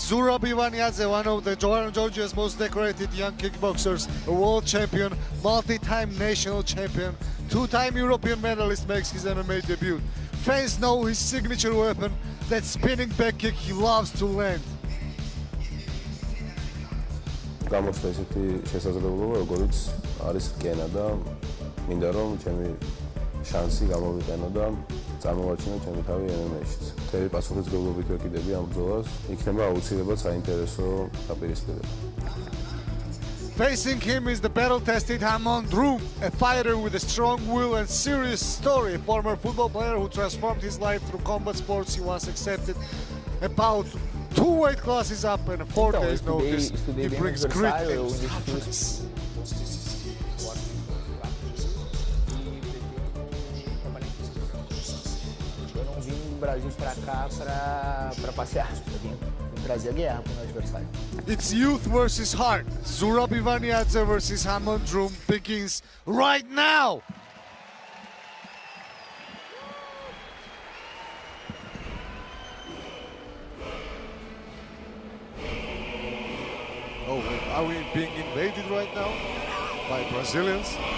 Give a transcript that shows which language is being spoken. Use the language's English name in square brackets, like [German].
[English] Zurab Ivaniadze, one of the Georgia's most decorated young kickboxers, a world champion, multi-time national champion, two-time European medalist, makes his MMA debut. Fans know his signature weapon, that spinning back kick he loves to land. [Georgian] გამოსვლა ესეთი შესაძლებლობა, როგორც არის რკენა და მინდა რომ ჩემი შანსი გამოვიყენო და წარმოვაჩინა ჩემი თავი MMA-შიც. მთელი პასუხისმგებლობით ვეკიდები ამ ბრძოლას. იქნება აუცილებლად საინტერესო დაპირისპირება. [English] Facing him is the battle-tested Hamon Drum, a fighter with a strong will and serious story. A former football player who transformed his life through combat sports. He once accepted about 2 weight classes up and 4 days notice. He brings grit and toughness. [Portuguese] Eu não vim do Brasil para cá para passear. Eu vim trazer a guerra para o meu adversário. [English] It's youth versus heart. Zurab Ivaniadze versus Hamon Drum begins right now. Oh, are we being invaded right now by Brazilians?